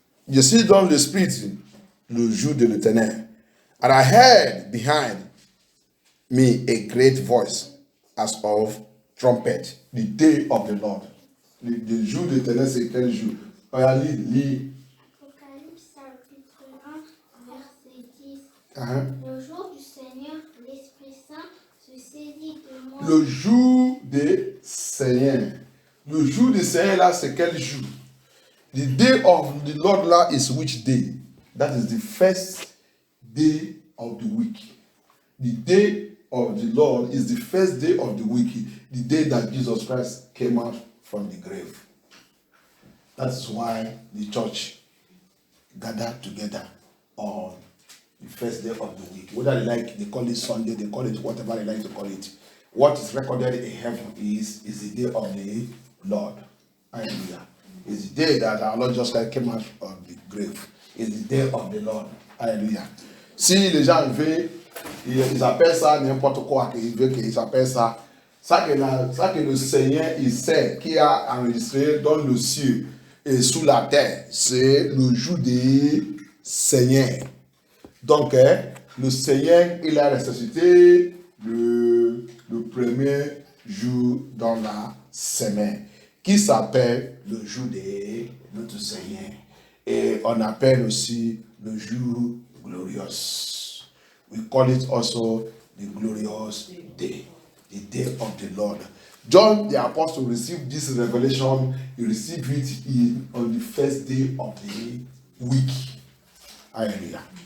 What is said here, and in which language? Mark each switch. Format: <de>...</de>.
<fr>Je suis dans le spirit le jour de l'Éternel.</fr> <en>And I heard behind me a great voice as of trumpet. The day of the Lord.</en> <fr>Le jour de l'Éternel, c'est quel jour? Regardez, lis. Apocalypse chapitre 1, verset 10. Uh-huh. Le jour du Seigneur, l'Esprit Saint se saisit de moi. Le jour du Seigneur. Le jour du Seigneur là, c'est quel jour?</fr> <en>The day of the Lord là is which day? That is the first day of the week. The day of the Lord is the first day of the week, the day that Jesus Christ came out from the grave. That's why the church gathered together on the first day of the week. Whether they call it Sunday, they call it whatever they like to call it. What is recorded in heaven is the day of the Lord. Hallelujah. It's the day that our Lord Jesus Christ came out of the grave. It's the day of the Lord. Hallelujah.</en> <fr>Si les gens veulent, ils appellent ça n'importe quoi qu'ils veulent qu'ils appellent ça. Ça que le Seigneur il sait, qui a enregistré dans le ciel et sous la terre, c'est le jour du Seigneur. Donc, le Seigneur, il a ressuscité le premier jour dans la semaine, qui s'appelle le jour de notre Seigneur. Et on appelle aussi le jour glorieux.</fr> <en>We call it also the glorious day, the day of the Lord. John the Apostle received this revelation. He received it on the first day of the week. Hallelujah.</en>